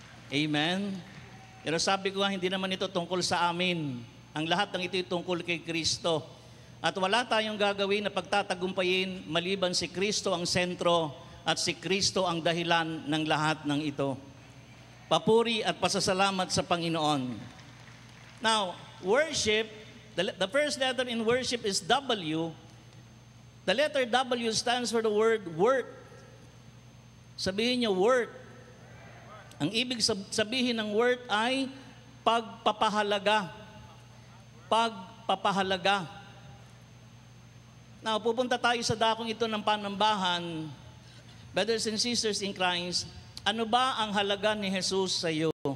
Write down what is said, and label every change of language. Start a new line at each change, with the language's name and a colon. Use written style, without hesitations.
Filipino: Amen? Pero sabi ko hindi naman ito tungkol sa amin. Ang lahat ng ito ay tungkol kay Kristo. At wala tayong gagawin na pagtatagumpayin maliban si Kristo ang sentro at si Kristo ang dahilan ng lahat ng ito. Papuri at pasasalamat sa Panginoon.
English: Now, worship, the first letter in worship is W. The letter W stands for the word worth.
Filipino: Sabihin niyo, worth. Ang ibig sabihin ng worth ay pagpapahalaga. Pagpapahalaga. Now, pupunta tayo sa dakong ito ng panambahan.
English: Brothers and sisters in Christ,
Filipino: ano ba ang halaga ni Jesus sa iyo?